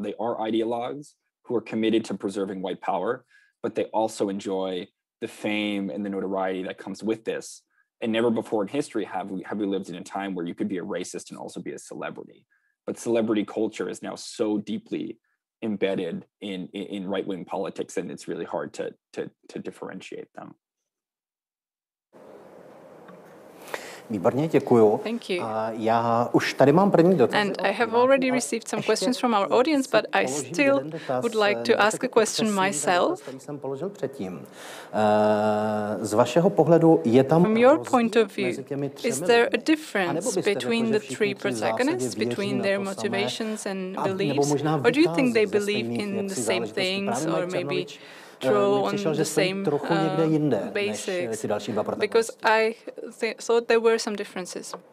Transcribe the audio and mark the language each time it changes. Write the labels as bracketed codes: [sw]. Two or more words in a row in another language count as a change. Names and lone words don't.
[en] They are ideologues who are committed to preserving white power, but they also enjoy the fame and the notoriety that comes with this. And never before in history have we lived in a time where you could be a racist and also be a celebrity. But celebrity culture is now so deeply embedded in right-wing politics, and it's really hard to differentiate them. [cs] Výborně, děkuju. [en] Thank you. [cs] Já už tady mám první dotaz. [en] And I have already received some questions from our audience, but I still would like to ask a question myself. [cs] Jsem položil předtím. Z vašeho pohledu je tam [en] From your point of view, is there a difference between the three protagonists, between their motivations and beliefs, or do you think they believe in the same things, or maybe draw on the same basics? Because I thought there were some differences.